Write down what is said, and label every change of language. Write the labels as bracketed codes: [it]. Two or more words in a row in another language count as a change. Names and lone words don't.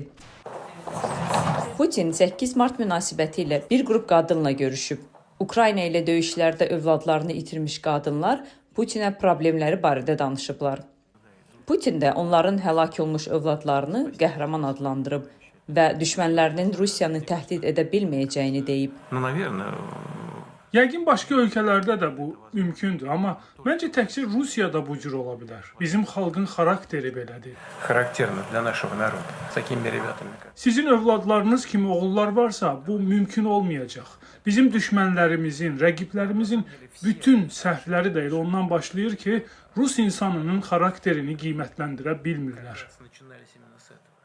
[az] Putin 8 mart münasibəti ilə bir qrup qadınla görüşüb. Ukrayna ilə döyüşlərdə övladlarını itirmiş qadınlar Putinə problemləri barədə danışıblar. Putin də onların həlak olmuş övladlarını qəhrəman adlandırıb və düşmənlərinin Rusiyanı təhdid edə bilməyəcəyini deyib. [ru] Ну, наверное, [az] Yəqin başqa ölkələrdə də bu mümkündür, amma məncə təkcə Rusiyada bu cür ola bilər. Bizim xalqın xarakteri belədir. [ru] характерно для нашего народа. С такими ребятами. [az] Sizin övladlarınız kimi oğullar varsa, bu mümkün olmayacaq. Bizim düşmənlərimizin, rəqiblərimizin bütün səhvləri də elə ondan başlayır ki, Rus insanının xarakterini qiymətləndirə bilmirlər. [ru] Начинались именно с этого.